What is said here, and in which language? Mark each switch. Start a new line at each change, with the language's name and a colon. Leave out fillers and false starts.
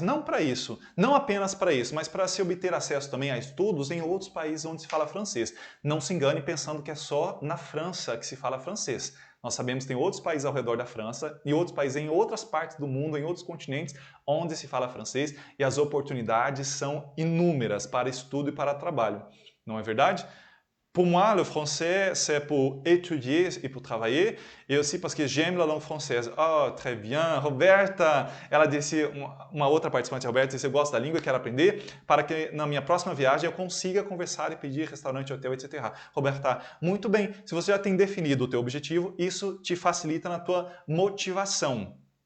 Portuguese: Não para isso, não apenas para isso, mas para se obter acesso também a estudos em outros países onde se fala francês. Não se engane pensando que é só na França que se fala francês. Nós sabemos que tem outros países ao redor da França e outros países em outras partes do mundo, em outros continentes, onde se fala francês e as oportunidades são inúmeras para estudo e para trabalho. Não é verdade?
French: Pour moi, le français, c'est pour étudier et pour travailler, et aussi parce que j'aime la langue française. Oh, très bien.
Portuguese: Roberta, ela disse, uma outra participante, Roberta, disse, eu gosto da língua, quero aprender, para que na minha próxima viagem eu consiga conversar e pedir restaurante, hotel, etc. Roberta, muito bem. Se você já tem definido o teu objetivo, isso te facilita na tua motivação.